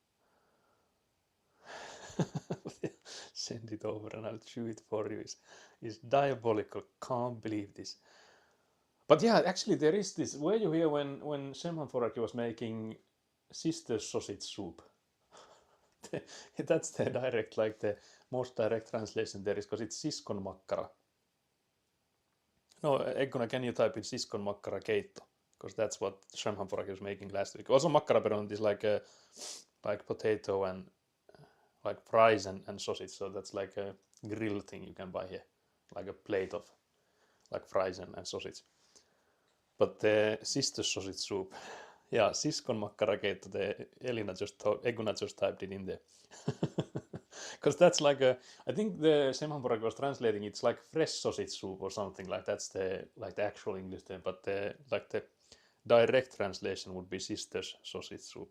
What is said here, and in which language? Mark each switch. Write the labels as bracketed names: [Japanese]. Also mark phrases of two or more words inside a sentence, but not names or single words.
[English] Send it over and I'll chew it for you. It's diabolical. Can't believe this. But yeah, actually there is this. Were you here when Semhan Foraki was making sister's sausage soup? That's the direct, like the most direct translation there is, because it's [Finnish] siskon makkara. [English] No, Egguna, can you type in [Finnish] siskon makkara keitto? [English] Because that's what Semhan Foraki was making last week. Also [Finnish] makkara perunat [English] is like potato and like fries and sausage. So that's like a grill thing you can buy here, like a plate of like fries and sausage. But the sister's sausage soup, yeah, [Finnish] siskon makkara keitto. [English] Eguna just typed it in there. Because that's like I think the Semhan Foraki was translating it's like fresh sausage soup or something like that's the actual English term. But the direct translation would be sister's sausage soup.